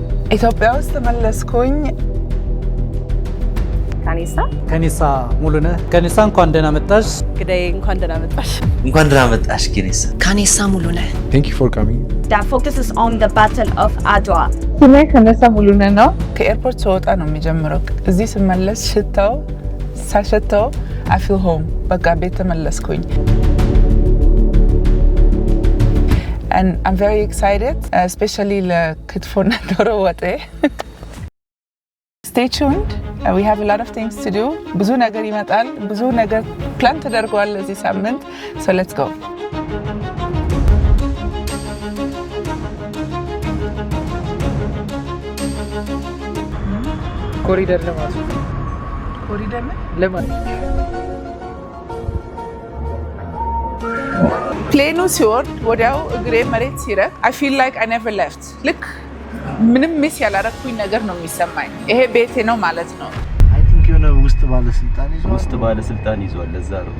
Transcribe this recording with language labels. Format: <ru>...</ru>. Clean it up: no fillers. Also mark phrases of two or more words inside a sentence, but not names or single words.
<am>ኢትዮጵያ ውስጥ ተመለስኩኝ። ከኒሳ ሙሉነህ ከኒሳ እንኳን ደህና መጣሽ። ግዳይ እንኳን ደህና መጣሽ። እንኳን ደህና መጣሽ ከኒሳ ሙሉነህ።</am> <en>Thank you for coming. That focuses on the Battle of Adwa.</en> <am>ስሜ ከነሳ ሙሉነህ ነው። ከኤርፖርት ስወጣ ነው የሚጀምረው። እዚህ ስመለስ ሽታው ሳሸተው</am> <en>I feel home።</en> <am>በቃ ቤት ተመለስኩኝ።</am> <en>And I'm very excited, especially</en> <am>ለክትፎና ዶሮ ወጤ።</am> <en>Stay tuned. We have a lot of things to do.</en> <am>ብዙ ነገር ይመጣል። ብዙ ነገር ፕላን ተደርጓል ለዚህ ሳምንት.</am> <en>So let's go.</en> <am>ኮሪደር ልማት ኮሪደር ልማት ፕሌኑ ሲወርድ ወዲያው እግሬ መሬት ሲረግ</am> <en>I feel like I never left.</en> <am>ልክ ምንም ሚስ ያላረኩኝ ነገር ነው የሚሰማኝ። ይሄ ቤቴ ነው ማለት ነው።</am> <en>I think</en> <am>የሆነ ውስጥ ባለስልጣን ይዟል ለዛ ነው</am>